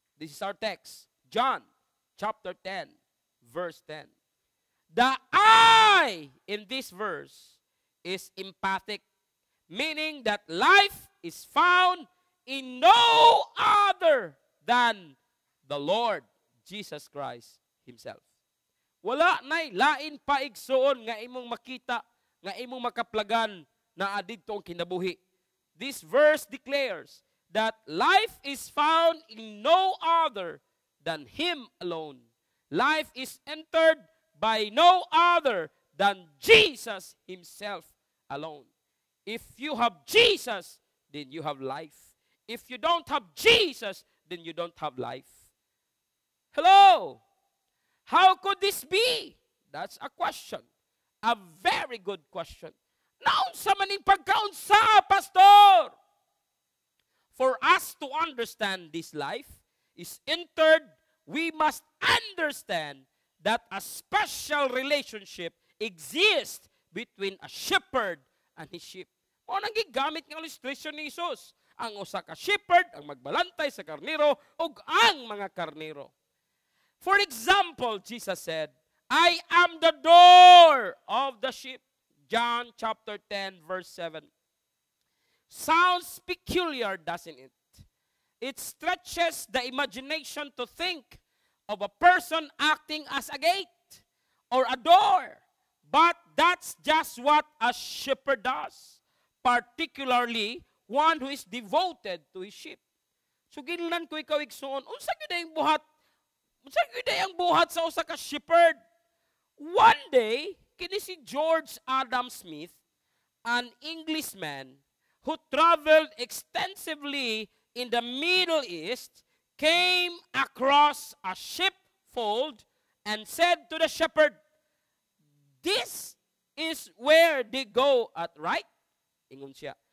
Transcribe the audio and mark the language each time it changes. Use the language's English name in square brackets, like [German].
[English] This is our text, John chapter 10, verse 10. The I in this verse is emphatic, meaning that life is found in no other than the Lord Jesus Christ Himself. [Cebuano] Wala na'y lain pa igsuon nga imong makita, nga imong makaplagan na adidto ang kinabuhi. [English] This verse declares that life is found in no other than Him alone. Life is entered by no other than Jesus Himself alone. If you have Jesus, then you have life. If you don't have Jesus, then you don't have life. Hello? How could this be? That's a question. A very good question. [Cebuano] Naunsa man ning pagkaunsa, pastor? [English] For us to understand this life is entered, we must understand that a special relationship exists between a shepherd and his sheep. [Cebuano] O nang gigamit ng illustration ni Jesus, ang usa ka shepherd ang magbalantay sa karnero ug ang mga karnero. [English] For example, Jesus said, I am the door of the sheep. John chapter 10, verse 7. Sounds peculiar, doesn't it? It stretches the imagination to think of a person acting as a gate or a door. But that's just what a shepherd does, particularly one who is devoted to his sheep. [Cebuano] So ginlan ko ikaw igsoon, unsa gyud ang buhat? Unsa gyud ang buhat sa usa ka shepherd? [English] One day, kini si George Adam Smith, an Englishman who traveled extensively in the Middle East, came across a sheepfold and said to the shepherd, this is where they go at right? [Cebuano] Ingon siya.